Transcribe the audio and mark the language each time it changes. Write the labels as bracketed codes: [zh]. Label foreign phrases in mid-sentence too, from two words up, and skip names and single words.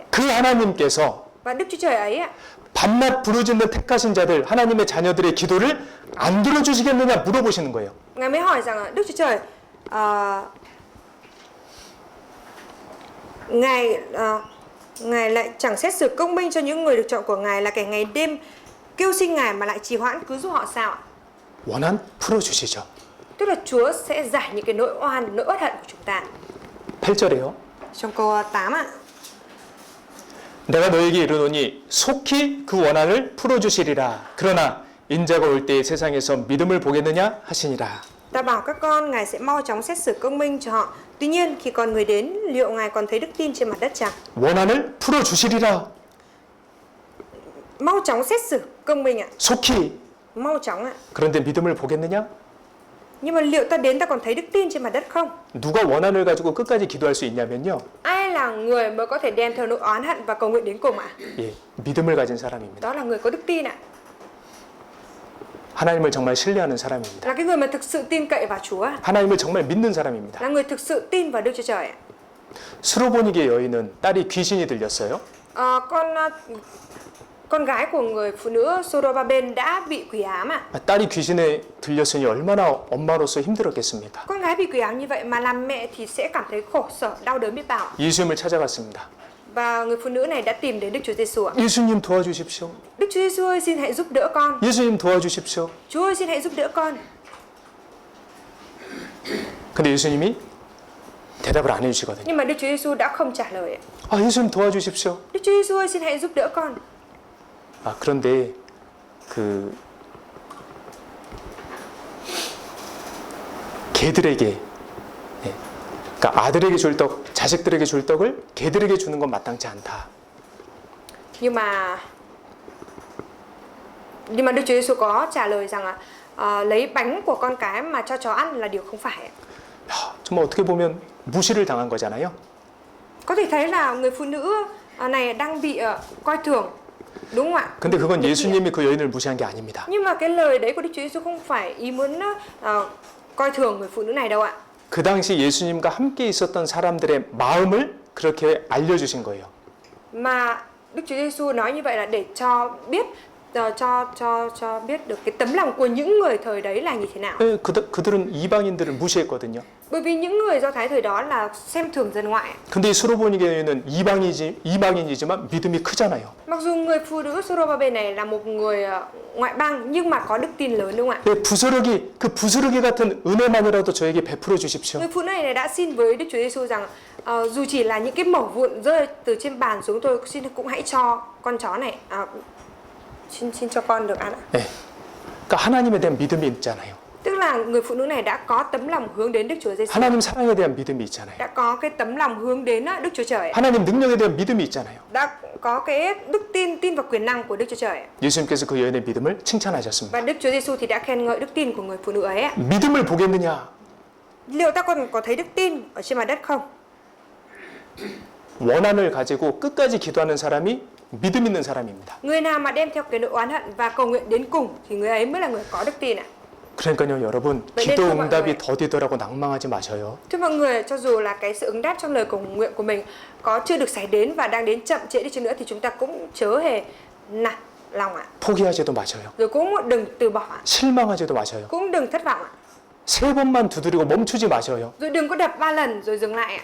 [ko] 그 하나님께서 [vi] Và Đức Chúa Trời ấy ạ, [ko] 밤낮 부르짖는 택하신 자들, 하나님의 자녀들의 기도를 안 들어주시겠느냐 물어보시는 거예요. [vi] Ngài mới hỏi rằng Đức Chúa Trời Ngài lại chẳng xét xử công minh cho những người được chọn của Ngài là kẻ ngày đêm kêu xin Ngài mà lại trì hoãn cứu giúp họ sao ạ? [ko] 원한 풀어주시죠. [vi] Tức là Chúa sẽ giải những cái nỗi oan, nỗi uất hận của chúng ta. [ko] 8절에요. [vi] Trong câu 8 ạ. [ko] 내가 너에게 이르노니 속히 그 원한을 풀어주시리라. 그러나 인자가 올 때에 세상에서 믿음을 보겠느냐 하시니라. [vi] Ta bảo các con, Ngài sẽ mau chóng xét xử công minh cho họ. Tuy nhiên, khi con người đến, liệu Ngài còn thấy đức tin trên mặt đất chăng? [ko] 원한을 풀어주시리라. [vi] Mau chóng xét xử công minh ạ. [ko] 속히. [vi] Mau chóng ạ. [ko] 그런데 믿음을 보겠느냐? [vi] Nhưng mà liệu ta đến ta còn thấy đức tin trên mặt đất không? [ko] 누가 원한을 가지고 끝까지 기도할 수 있냐면요. [vi] Ai là người mới có thể đem theo nỗi oán hận và cầu nguyện đến cùng ạ? [ko] 예, 믿음을 가진 사람입니다. [vi] Đó là người có đức tin ạ. [ko] 하나님을 정말 신뢰하는 사람입니다. [vi] Là cái người mà thực sự tin cậy vào Chúa ạ. [ko] 하나님을 정말 믿는 사람입니다. [vi] Là người thực sự tin vào Đức Chúa Trời ạ. [ko] 스로보니게 여인은 딸이 귀신이 들렸어요. [vi] Con gái của người phụ nữ Sorobaben đã bị quỷ ám ạ. [ko] 딸이 귀신에 들렸으니 얼마나 엄마로서 힘들었겠습니까? [vi] Con gái bị quỷ ám như vậy mà làm mẹ thì sẽ cảm thấy khổ sở, đau đớn biết bao. [ko] 예수님을 찾아갔습니다. [vi] Và người phụ nữ này đã tìm đến Đức Chúa Giêsu ạ. [ko] 예수님 도와주십시오. [vi] Đức Chúa Giêsu ơi, xin hãy giúp đỡ con. [ko] 예수님 도와주십시오. [vi] Chúa ơi, xin hãy giúp đỡ con. [ko] 근데 예수님이 대답을 안 해주시거든요. [vi] Nhưng mà Đức Chúa Giêsu đã không trả lời ạ. [ko] 아, 예수님 도와주십시오. [vi] Đức Chúa Giêsu ơi, xin hãy giúp đỡ con. [ko] 아, 그런데 그 개들에게, 그러니까 아들에게 줄 떡, 자식들에게 줄 떡을 개들에게 주는 건 마땅치 않다. [vi] Nhưng mà Đức Chúa Giêsu có trả lời rằng lấy bánh của con cái mà cho chó ăn là điều không phải ạ. [ko] 야, 정말 어떻게 보면 무시를 당한 거잖아요. [vi] Có thể thấy là người phụ nữ này đang bị coi thường, đúng không ạ? [ko] 근데 그건 예수님이 그 여인을 무시한 게 아닙니다. [vi] Nhưng mà cái lời đấy của Đức Chúa Giêsu không phải ý muốn coi thường người phụ nữ này đâu ạ. [ko] 그 당시 예수님과 함께 있었던 사람들의 마음을 그렇게 알려주신 거예요. [vi] Mà Đức Chúa Giêsu nói như vậy là để cho biết cho biết được cái tấm lòng của những người thời đấy là như thế nào. [ko] 네, 그들은 이방인들을 무시했거든요. [vi] Bởi vì những người Do Thái thời đó là xem thường dân ngoại. [ko] 근데 스로보니게는 이방인이지만 믿음이 크잖아요. [vi] Mặc dù người phụ nữ Sorobabe này là một người ngoại bang nhưng mà có đức tin lớn, đúng không ạ? [ko] 네, 그 부스러기 같은 은혜만이라도 저에게 베풀어 주십시오. [vi] Người phụ nữ này đã xin với Đức Chúa Giêsu rằng dù chỉ là những cái mẩu vụn rơi từ trên bàn xuống tôi, xin cũng hãy cho con chó này xin cho con được ăn ạ. [ko] 네, 그러니까 하나님에 대한 믿음이 있잖아요. [vi] Tức là người phụ nữ này đã có tấm lòng hướng đến Đức Chúa Giêsu. [ko] 하나님 사랑에 대한 믿음이 있잖아요. [vi] Đã có cái tấm lòng hướng đến Đức Chúa Trời. [ko] 하나님 능력에 대한 믿음이 있잖아요. [vi] Đã có cái đức tin vào quyền năng của Đức Chúa Trời. [ko] 예수님께서 그 여인의 믿음을 칭찬하셨습니다. [vi] Và Đức Chúa Giêsu thì đã khen ngợi đức tin của người phụ nữ ấy. [ko] 믿음을 보겠느냐? [vi] Liệu ta còn có thấy đức tin ở trên mặt đất không? [ko] 원한을 가지고 끝까지 기도하는 사람이 믿음 있는 사람입니다. [vi] Người nào mà đem theo cái nỗi oán hận và cầu nguyện đến cùng thì người ấy mới là người có đức tin ạ. [ko] 그러니까요, 여러분, 기도 응답이 더디더라고 낭망하지 마셔요. [vi] Thưa mọi người, cho dù là cái sự ứng đáp trong lời cầu nguyện của mình có chưa được xảy đến và đang đến chậm trễ đi chăng nữa thì chúng ta cũng chớ hề nản lòng ạ. [ko] 포기하지도 마셔요. [vi] Rồi cũng đừng từ bỏ ạ. [ko] 실망하지도 마셔요. [vi] Cũng đừng thất vọng ạ. [ko] 3번만 두드리고 멈추지 마셔요. [vi] Rồi đừng có đập 3 lần rồi dừng lại ạ.